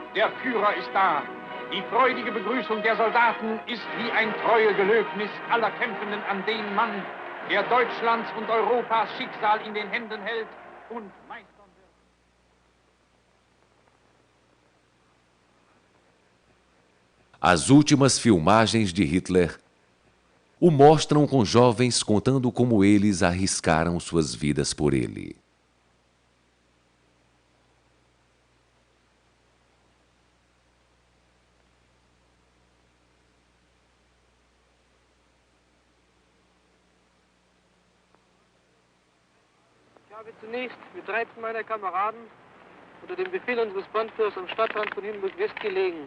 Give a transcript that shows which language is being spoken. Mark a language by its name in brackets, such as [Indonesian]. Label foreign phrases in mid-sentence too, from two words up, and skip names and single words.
[German] Der Führer ist da. Die freudige Begrüßung der Soldaten ist wie ein treue Gelöbnis aller Kämpfenden an den Mann, der Deutschlands und Europas Schicksal in den Händen hält und meistern wird. [Portuguese] As últimas filmagens de Hitler o mostram com jovens contando como eles arriscaram suas vidas por ele. [German] Ich habe zunächst mit 13 meiner Kameraden unter dem Befehl unseres Bandführers am Stadtrand von Hindenburg West gelegen.